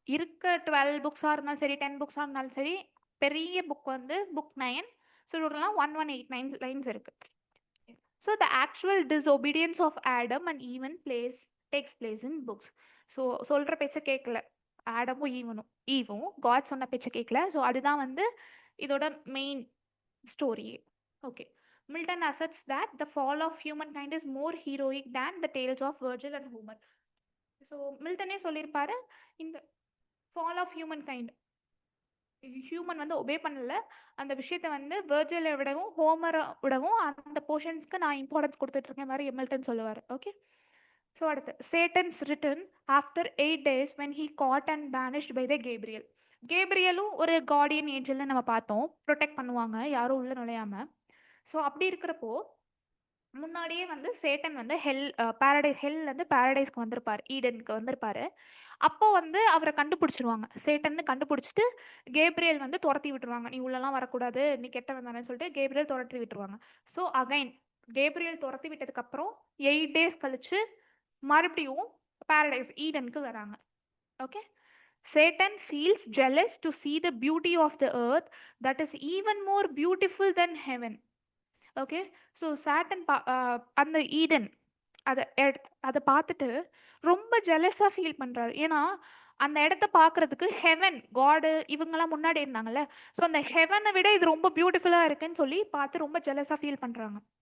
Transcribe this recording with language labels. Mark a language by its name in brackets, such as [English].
[Tamil] இருக்க 12 புக்ஸாக இருந்தாலும் சரி, 10 புக்ஸாக இருந்தாலும் சரி, பெரிய புக் வந்து புக் 9. ஸோ இதோடலாம் 1189 லைன்ஸ் இருக்கு. So [English] The actual disobedience of Adam and Eve takes place in books. [Tamil] So சொல்கிற பேச்சை கேட்கல ஆடமும் ஈவும் காட் சொன்ன பேச்சை கேட்கல. ஸோ அதுதான் வந்து இதோட main ஸ்டோரியே. [English] Okay, Milton asserts that the fall of humankind is more heroic than the tales of Virgil and Homer. [Tamil] So மில்டனே சொல்லியிருப்பாரு, இந்த ஃபால் ஆஃப் ஹியூமன்கைண்ட், ஹியூமன் வந்து ஒபே பண்ணல, அந்த விஷயத்த வந்து வெர்ஜிலை விடவும் ஹோமரை விடவும் அந்த போர்ஷன்ஸ்க்கு நான் இம்பார்ட்டன்ஸ் கொடுத்துட்ருக்கேன் மாதிரி மில்டன் சொல்லுவார். [English] okay, [Tamil] ஸோ அடுத்து [English] Satan's return after 8 days when he caught and banished by the Gabriel. [Tamil] கேப்ரியலும் ஒரு கார்டியன் ஏஞ்சல்னு நம்ம பார்த்தோம், ப்ரொடெக்ட் பண்ணுவாங்க யாரும் உள்ள நுழையாமல். ஸோ அப்படி இருக்கிறப்போ முன்னாடியே வந்து சேட்டன் வந்து ஹெல்லேருந்து பாரடைஸ்க்கு வந்திருப்பாரு, ஈடனுக்கு வந்திருப்பாரு. அப்போ வந்து அவரை கண்டுபிடிச்சிருவாங்க, சேட்டன்னு கண்டுபிடிச்சிட்டு கேப்ரியல் வந்து துரத்தி விட்டுருவாங்க. நீ உள்ளலாம் வரக்கூடாது, நீ கெட்டவன் தானேன்னு சொல்லிட்டு கேப்ரியல் துரத்தி விட்டுருவாங்க. ஸோ அகைன் கேப்ரியல் துரத்தி விட்டதுக்கப்புறம் 8 டேஸ் கழிச்சு மறுபடியும் பாரடைஸ் ஈடனுக்கு வராங்க. [English] Okay, Satan feels jealous to see the beauty of the earth that is even more beautiful than heaven. [Tamil] Okay, so satin அந்த ஈடன் அதை பார்த்துட்டு ரொம்ப ஜெலஸாக ஃபீல் பண்ணுறாரு. ஏன்னா அந்த இடத்த பார்க்கறதுக்கு ஹெவன் காடு இவங்கெல்லாம் முன்னாடி இருந்தாங்கல்ல, ஸோ அந்த ஹெவனை விட இது ரொம்ப பியூட்டிஃபுல்லாக இருக்குன்னு சொல்லி பார்த்து ரொம்ப ஜெலஸாக ஃபீல் பண்ணுறாங்க.